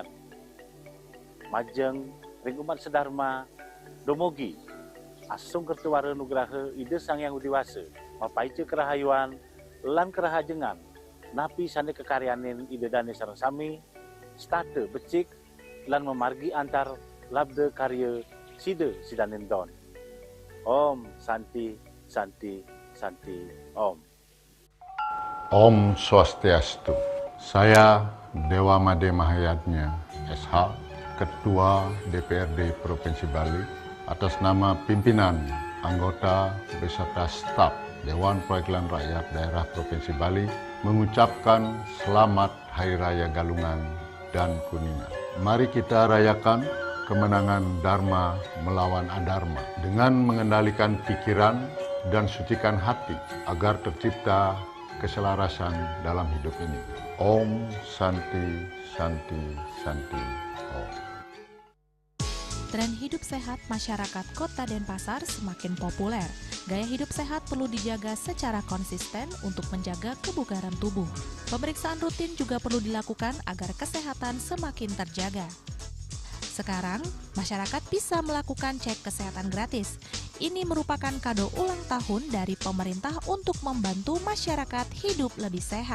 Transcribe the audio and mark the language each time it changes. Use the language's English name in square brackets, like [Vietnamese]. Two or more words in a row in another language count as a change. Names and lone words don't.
[Balinese] Majeng ring umat sedharma domogi asung kertuwara nugraha ide Sang Hyang Widiwasa mapaice kerahayuan lan kerahajengan napi sane kekaryanin ide dane sareng sami state becik lan memargi antar labde karya side sidanin don. Om Santi Santi Santi Om. Om Swastiastu. [Indonesian] Saya Dewa Made Mahayatnya SH, Ketua DPRD Provinsi Bali, atas nama pimpinan, anggota, beserta staf Dewan Perwakilan Rakyat Daerah Provinsi Bali mengucapkan selamat Hari Raya Galungan dan Kuningan. Mari kita rayakan kemenangan Dharma melawan Adharma dengan mengendalikan pikiran dan sucikan hati agar tercipta keselarasan dalam hidup ini. [Balinese] Om Santi Santi Santi Om. [Indonesian] Tren hidup sehat masyarakat Kota Denpasar semakin populer. Gaya hidup sehat perlu dijaga secara konsisten untuk menjaga kebugaran tubuh. Pemeriksaan rutin juga perlu dilakukan agar kesehatan semakin terjaga. Sekarang, masyarakat bisa melakukan cek kesehatan gratis. Ini merupakan kado ulang tahun dari pemerintah untuk membantu masyarakat hidup lebih sehat.